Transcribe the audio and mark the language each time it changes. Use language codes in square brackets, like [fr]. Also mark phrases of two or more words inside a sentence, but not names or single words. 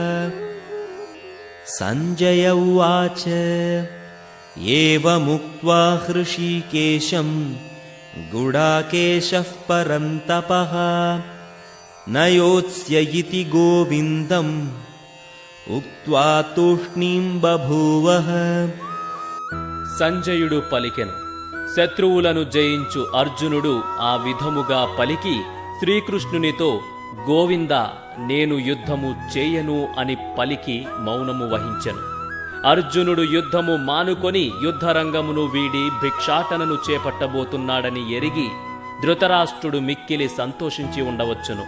[sa] संजय उवाच एवमुक्त्वा हृषीकेशं गुडाकेशः परन्तपः न योत्स्य इति गोविन्दम् उक्त्वा तूष्णीं बभूवः। [te] సంజయుడు పలికెను. శత్రువులను జయించు అర్జునుడు ఆ విధముగా పలికి శ్రీకృష్ణునితో గోవింద నేను యుద్ధము చేయను అని పలికి మౌనము వహించెను. అర్జునుడు యుద్ధము మానుకొని యుద్ధరంగమును వీడి భిక్షాటనను చేపట్టబోతున్నాడని ఎరిగి ధృతరాష్ట్రుడు మిక్కిలి సంతోషించి ఉండవచ్చును.